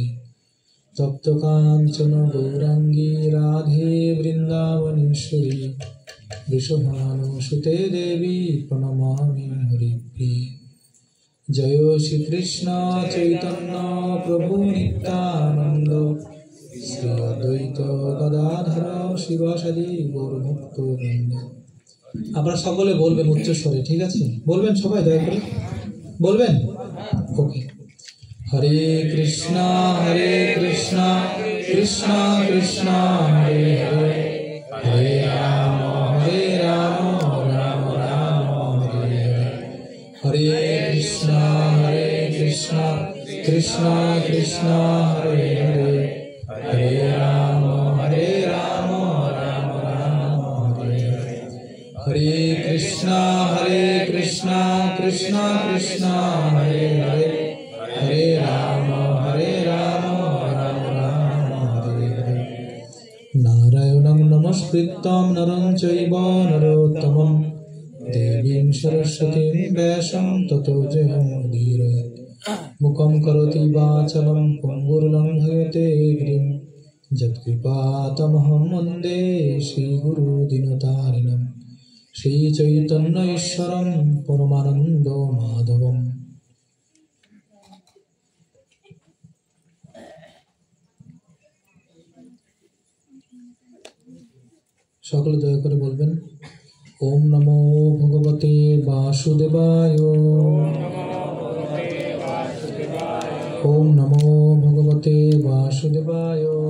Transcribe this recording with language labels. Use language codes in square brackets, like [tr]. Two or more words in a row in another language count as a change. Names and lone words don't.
[sa] तप्त कांचन गौरांगी राधे वृंदावनेश्वरी वृषभानुसुते देवी प्रणमामि हरिप्रिये। जय श्री कृष्ण चैतन्य प्रभु नित्यानंद श्री अद्वैत गदाधर शिवासादि गौरभक्तवृंद। [bn] আপনারা সকলে বলবেন উচ্চস্বরে, ঠিক আছে? বলবেন সবাই, দয়া করে বলবেন। ওকে। [sa] हरे कृष्णा कृष्णा कृष्णा हरे हरे हरे राम राम राम हरे हरे। हरे कृष्णा कृष्णा कृष्णा हरे हरे हरे राम राम राम हरे कृष्णा कृष्णा कृष्णा हरे हरे हरे राम राम राम हरे हरे नारायणं नमस्कृत्यं नरं चैव नरोत्तमं देवीं सरस्वतीं व्यासं ततो जयमुदीरयेत् मुखं करोति वाचालं पङ्गुर्लङ्घयते गिरिं यत्कृपातमहं वन्दे श्रीगुरुदीनतारिणं श्रीचैतन्य ईश्वरं परमानन्दो माधवम्। [bn] সকলে দয়া করে বলবেন [sa] ওম নমো ভগবতে বাসুদেবায়। ওম নমো ভগবতে বাসুদেবায়।